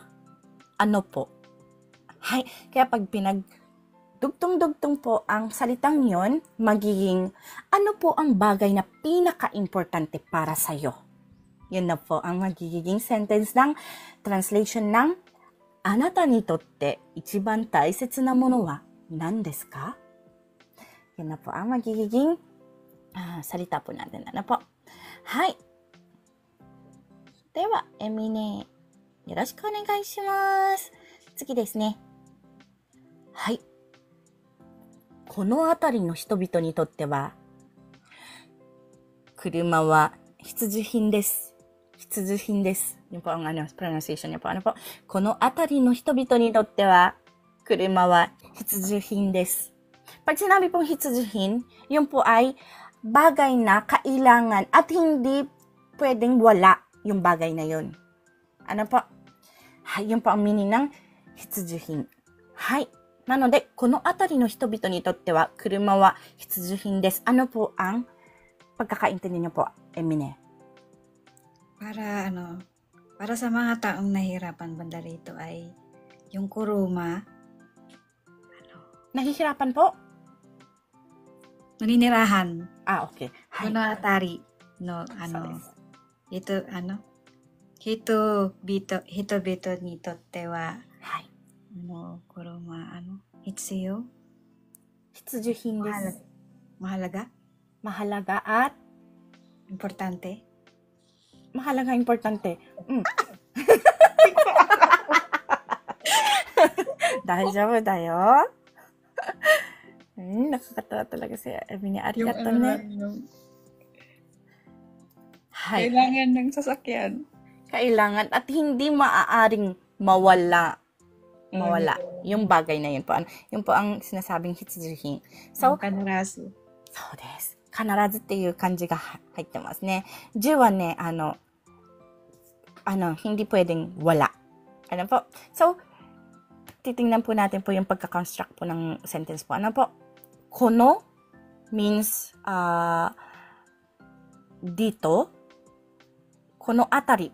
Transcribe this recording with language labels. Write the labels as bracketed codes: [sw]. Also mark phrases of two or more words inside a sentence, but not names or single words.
[tl] Ano po? Hay, kaya pag pinagdugtong-dugtong po ang salitang yon, magiging, ano po ang bagay na pinaka-importante para sa'yo? Yun na po ang magiging sentence ng translation ng, [ja] あなたにとって、一番大切なものは、何ですか? [tl] Yun na po ang magiging salita po natin. Ano po? Hay! [ja] では、エミネ、よろしくお願いします。次ですね。はい。この辺りの人々にとっては、車は必需品です。必需品です。 [tl] Yun po ang pronunciation niya po. Ano po? [ja] この辺りの人々にとっては、車は必需品です. [tl] Pag sinabi pong hitsujuhin, yun po ay bagay na kailangan at hindi pwedeng wala yung bagay na yun. Ano po? Yun po ang meaning ng hitsujuhin. [ja] Hai. なので、この辺りの人々にとっては、車は必需品です。 [tl] Ano po ang pagkakaintindi niyo po, Emine? Para sa mga taong nahihirapan banda rito ay yung kuruma, Nahihirapan po? naninirahan, Okay. Hai. [ja] この辺りの、人にとっては, Hai. 車、必要, 必需品です。 [tl] mahalaga, Mahalaga at importante. mahalaga importante. [ja] 大丈夫だよ. [tl] Nakakatawa talaga si Emine. [ja] ありがとうね。はい. [tl] Kailangan ng sasakyan. Kailangan at hindi maaaring mawala. Yung bagay na yun po. Yun po ang sinasabing hitsujuhin. So, [ja] Kanarasu. そうです。必ずっていう漢字が入ってますね。10はね、 [tl] hindi pwedeng wala. Ano po? So, titingnan po natin po yung pagka-construct po ng sentence po. Ano po? Kono means dito. [ja] この辺り.